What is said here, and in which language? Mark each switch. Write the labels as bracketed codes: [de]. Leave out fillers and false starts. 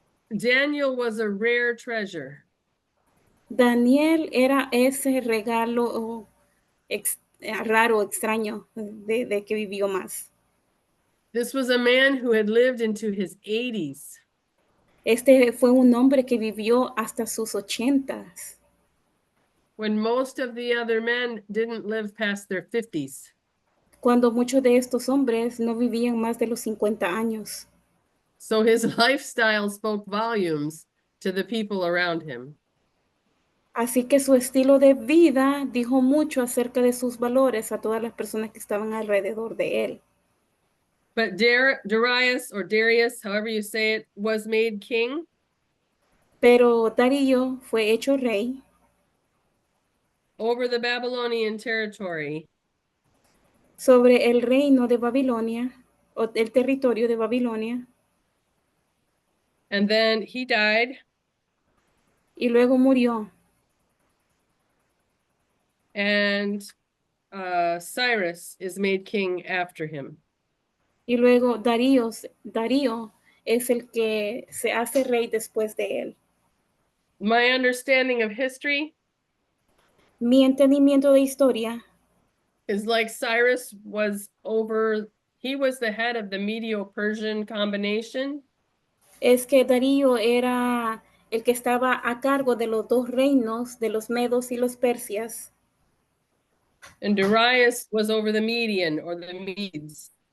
[en] Daniel was a rare treasure. [es] Daniel era ese regalo raro, extraño, de que vivió más. [en] This was a man who had lived into his 80s. [es] Este fue un hombre que vivió hasta sus 80s, [en] when most of the other men didn't live past their 50s. [es] cuando muchos de estos hombres no vivían más de los 50 años. [en] So his lifestyle spoke volumes to the people around him. [es] Así que su estilo de vida dijo mucho acerca de sus valores a todas las personas que estaban alrededor de él. [en] But Darius, or Darius, however you say it, was made king [es] Pero Darío fue hecho rey [en] over the Babylonian territory. [es] sobre el reino de Babilonia, o el territorio de Babilonia, [en] And then he died, [es] y luego murió. [en] and Cyrus is made king after him. [es] Y luego Darío es el que se hace rey después de él. [en] My understanding of history [es] Mi entendimiento de historia [en] is like Cyrus was he was the head of the Medo-Persian combination, [es] es que Darío era el que estaba a cargo de los dos reinos, de los medos y los persias, [en] and Darius was over the Median or the Medes.